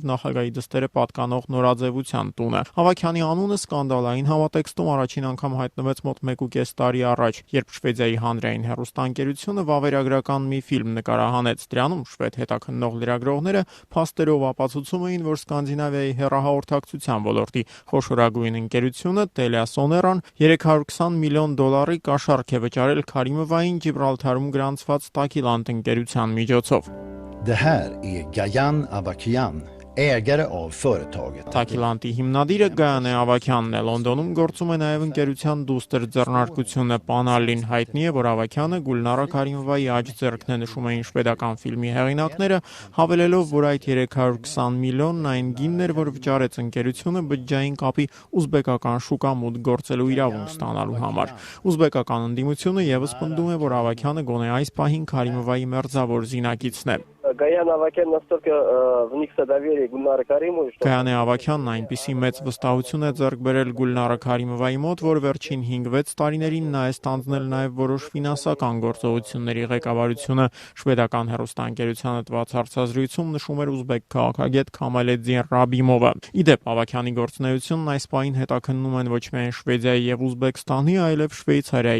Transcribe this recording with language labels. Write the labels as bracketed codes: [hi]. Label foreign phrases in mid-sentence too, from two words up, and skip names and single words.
[hy] նախագահի դստերը պատկանող նորաձևության տունը։ Ավագյանի անունը սկանդալային համատեքստում առաջին անգամ հայտնվեց մոտ 1.5 տարի առաջ, երբ Շվեդիայի հանրային հեռուստաընկերությունը վավերագրական մի ֆիլմ նկարահանեց։ Դրանում շվեդ հետաքննող լրագրողները փաստերով ապացուցում էին, որ Սկանդինավիայի հեռահաղորդակցության ոլորտի խոշորագույն ընկերությունը Telia Soneran $320 միլիոն կաշառք է վճարել Քարիմովային Ջիբրալթարում գրանցված Takilant ընկերության միջոցով։ [sv] Det här är Gajan Avakian, ägare av företaget. [hy] Takilanti հիմնադիրը Գայանե Ավագյանն է, Լոնդոնում գործում է նաև ընկերության դուստր ձեռնարկությունը Panalin, հայտնի է, որ Ավագյանը Գուլնարա Քարիմովայի աջ ձեռքն է, նշում էին շվեդական ֆիլմի հեղինակները, հավելելով, որ այդ 320 միլիոնն այն գինն էր, որ վճարեց ընկերությունը բջջային կապի ուզբեկական շուկա մուտք գործելու իրավունք ստանալու համար։ Ուզբեկական ընդդիմությունը եւս պնդում է, որ Ավագյանը գոնե այս պահին Քարիմովայի մերձավոր զինակիցն է։ [ru] Գայան Ավագյանն настолько вникся доверие Гульнары Каримовой, что [hy] Գայանե Ավագյանն այնպիսի մեծ վստահություն է ձեռք բերել Գուլնարա Քարիմովայի մոտ, որ վերջին 5-6 տարիներին նա է ստանձնել նաև որոշ ֆինանսական գործողությունների ղեկավարությունը։ Շվեդական հեռուստաընկերությանը տված հարցազրույցում նշում էր ուզբեկ քաղաքագետ Քամալեդզին Ռաբիմովը։ Իդեպ Ավագյանի գործունեությունն այս պահին հետաքննում են ոչ միայն Շվեդիայի եւ Ուզբեկստանի, այլև Շվեյցարիայի